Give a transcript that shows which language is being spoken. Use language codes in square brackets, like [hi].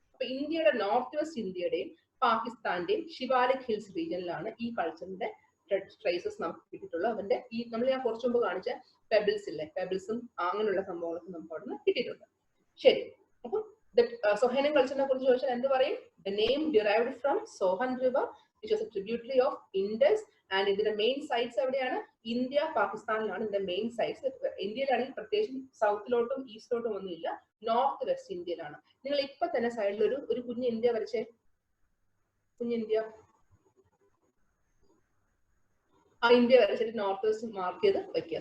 [ml] അപ്പൊ ഇന്ത്യയുടെ north west ഇന്ത്യയുടെയും പാകിസ്ഥാന്റെയും ശിവാലിക് ഹിൽസ് റീജിയനിലാണ് ഈ കൾച്ചറിന്റെ ട്രേസസ് നമുക്ക് കിട്ടിയിട്ടുള്ളത്. അതിന്റെ ഈ ഞാൻ കുറച്ചു മുമ്പ് കാണിച്ച പെബിൾസ് ഇല്ലേ, പെബിൾസും അങ്ങനെയുള്ള സംഭവങ്ങളൊക്കെ നമുക്ക് അവിടെ നിന്ന് കിട്ടിയിട്ടുണ്ട്. ശരി, അപ്പം സൊഹേനിയൻ കൾച്ചറിനെ കുറിച്ച് ചോദിച്ചാൽ എന്ത് പറയും? [en] The name derived from Sohan River, which was a tributary of Indus, and [ml] ഇതിന്റെ മെയിൻ സൈറ്റ്സ് എവിടെയാണ്? ഇന്ത്യ, പാകിസ്ഥാനിലാണ് ഇതിന്റെ മെയിൻ സൈറ്റ്സ്. ഇന്ത്യയിലാണെങ്കിൽ പ്രത്യേകിച്ച് സൗത്തിലോട്ടും ഈസ്റ്റിലോട്ടും ഒന്നുമില്ല, നോർത്ത് വെസ്റ്റ് ഇന്ത്യയിലാണ്. നിങ്ങൾ ഇപ്പൊ തന്നെ സൈഡിൽ ഒരു കുഞ്ഞ് ഇന്ത്യ വരച്ചേ, കുഞ്ഞിന്ത്യ, ആ ഇന്ത്യ വരച്ചിട്ട് നോർത്ത് വെസ്റ്റ് മാർക്ക് ചെയ്ത് വെക്കുക.